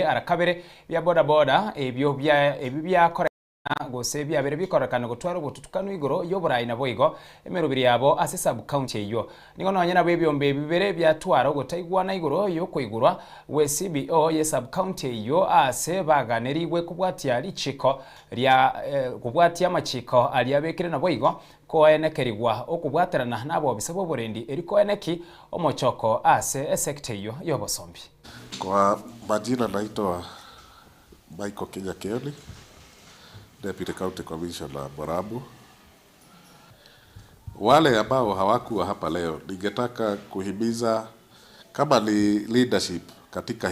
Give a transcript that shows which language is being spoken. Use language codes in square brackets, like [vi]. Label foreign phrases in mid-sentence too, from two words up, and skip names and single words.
[guz] arakabere bya boda boda ebyo bya kore gose bya bere bikorekana gutwara gututukano igoro yoburayi nabo igo emerubiri yabo ase [en] sub county [guz] iyo nigo nonyena byombe bibere bya twara gutaigwa na igoro yo kuigurwa we CBO ye [en] sub county [guz] iyo ase baganirigwe kubwatia lichiko lya kubwatia machiko aliyabekire nabo igo ko enekerigwa okubwaterana nabo bisabo borendi eriko eneki omochoko ase sector iyo yobosombi. [sw] Kwa majina naitwa Michael Kioni, [en] Deputy County Commissioner [sw] Borabu. Wale ambao hawakuwa hapa leo, ningetaka kuhimiza kama ni leadership katika